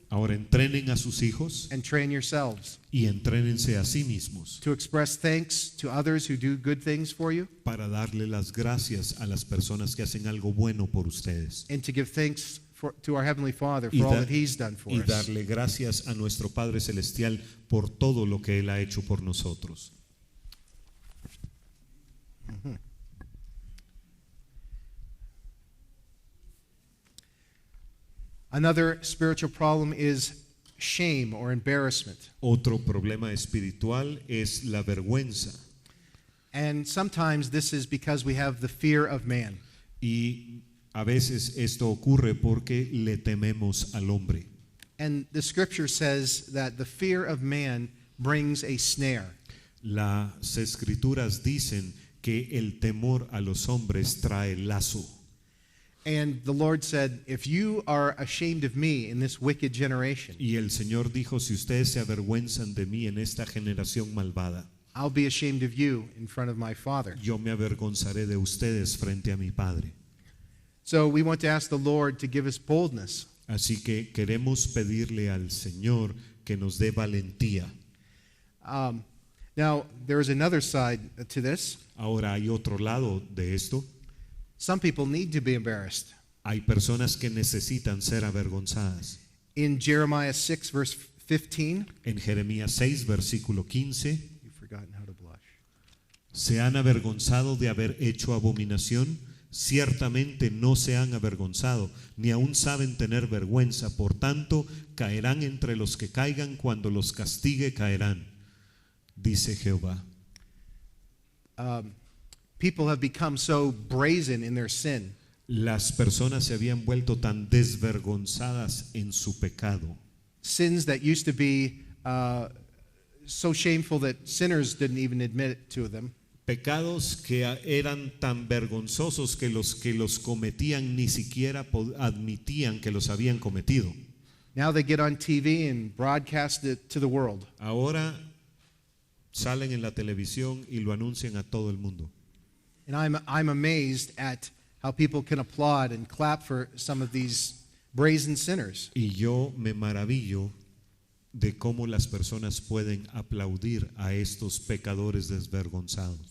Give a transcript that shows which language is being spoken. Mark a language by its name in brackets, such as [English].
[Spanish] Ahora entrenen a sus hijos [English] and train yourselves [Spanish] y entrénense a sí mismos [English] to express thanks to others who do good things for you [Spanish] para darle las gracias a las personas que hacen algo bueno por ustedes [English] and to give thanks to our Heavenly Father [Spanish] Y [English] for all da- that He's done for [Spanish] y [English] us. [Spanish] darle gracias a nuestro Padre Celestial por todo lo que Él ha hecho por nosotros. [English] Another spiritual problem is shame or embarrassment. [Spanish] Otro problema espiritual es la vergüenza. [English] And sometimes this is because we have the fear of man. [Spanish] Y a veces esto ocurre porque le tememos al hombre. [English] And the scripture says that the fear of man brings a snare. [Spanish] Las escrituras dicen que el temor a los hombres trae lazo. [English] And the Lord said, if you are ashamed of me in this wicked generation, [Spanish] Y el Señor dijo, si ustedes se avergüenzan de mí en esta generación malvada, [English] I'll be ashamed of you in front of my Father. [Spanish] yo me avergonzaré de ustedes frente a mi Padre. [English] So we want to ask the Lord to give us boldness. [Spanish] Así que queremos pedirle al Señor que nos dé valentía. [English] Now, there is another side to this. [Spanish] Ahora hay otro lado de esto. [English] Some people need to be embarrassed. [Spanish] Hay personas que necesitan ser avergonzadas. [English] In Jeremiah 6, verse 15, [Spanish] En Jeremías 6, versículo 15, [English] you've forgotten how to blush. [Spanish] ¿se han avergonzado de haber hecho abominación? Ciertamente no se han avergonzado, ni aún saben tener vergüenza. Por tanto, caerán entre los que caigan, cuando los castigue caerán, dice Jehová. [English] People have become so brazen in their sin [Spanish] Las personas se habían vuelto tan desvergonzadas en su pecado. [English] sins that used to be so shameful that sinners didn't even admit it to them. [Spanish] Pecados que eran tan vergonzosos que los cometían ni siquiera admitían que los habían cometido. [English] Now they get on TV and broadcast it to the world. [Spanish] Ahora salen en la televisión y lo anuncian a todo el mundo. [English] And I'm amazed at how people can applaud and clap for some of these brazen sinners. [Spanish] Y yo me maravillo de cómo las personas pueden aplaudir a estos pecadores desvergonzados.